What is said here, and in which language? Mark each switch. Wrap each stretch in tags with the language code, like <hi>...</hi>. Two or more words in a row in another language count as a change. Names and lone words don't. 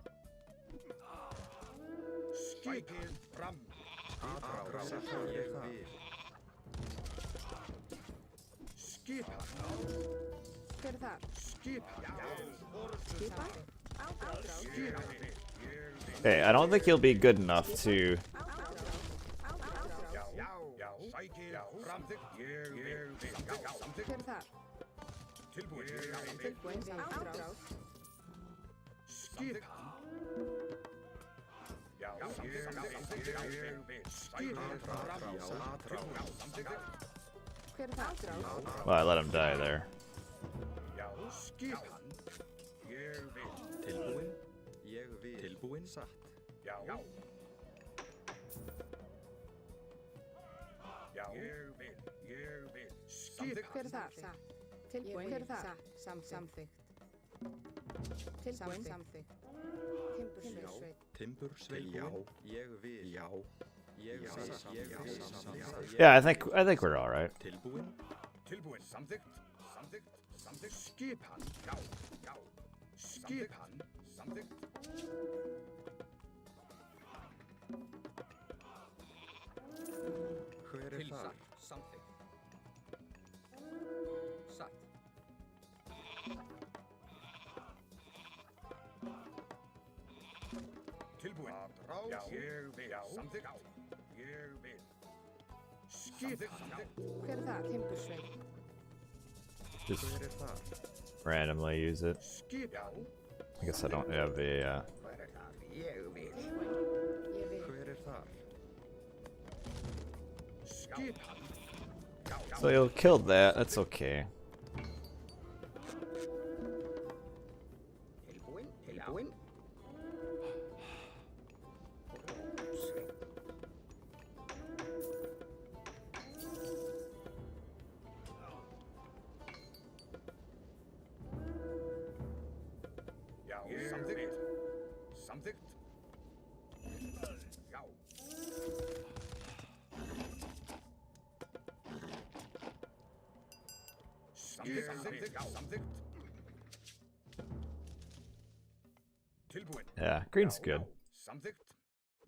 <is>Sækið fram. Aðráð. Satt. Ég vil. Skipan. Hver er þar? Skipan. Skipan. Átráð. Skipan.</is> <en>Hey, I don't think he'll be good enough to.</en> <is>Já. Já. Sækið fram. Ég vil. Já. Samþykkt. Hver er þar? Tilbúin. Tilbúin. Átráð. Skipan. Já. Ég vil. Skipan. Fram. Tilbúin. Samþykkt. Hver er þar? Átráð.</is> <en>Well, I let him die there.</en> <is>Já. Skipan. Ég vil. Tilbúin. Ég vil. Tilbúin. Satt. Já. Já. Ég vil. Ég vil. Skipan. Hver er þar? Satt. Tilbúin. Hver er þar? Samþykkt. Tilbúin. Samþykkt. Timbursveit. Timbursveit. Já. Ég vil. Já. Ég vil. Samþykkt.</is> <en>Yeah, I think we're all right.</en> <is>Tilbúin. Tilbúin. Samþykkt. Samþykkt. Samþykkt. Skipan. Já. Já. Skipan. Samþykkt. Hver er Til það? satt. Samþykkt. Satt. Tilbúin. Já. Ég vil. Samþykkt. Ég vil. Skipan. Hver er þar? Timbursveit.</is> <en>Just</en> <is>Hver er það?</is> <en>randomly use it.</en> <is>Skipan.</is> <en>I guess I don't have a.</en> <is>Ég vil. Ég vil. Hver er það? Skipan. Já.</is> <en>So he'll kill that. That's okay.</en> <is>Tilbúin. Tilbúin. Já. Samþykkt. Samþykkt. Já. Samþykkt. Já. Samþykkt. Tilbúin.</is> <en>Yeah, green's good.</en> <is>Samþykkt.</is>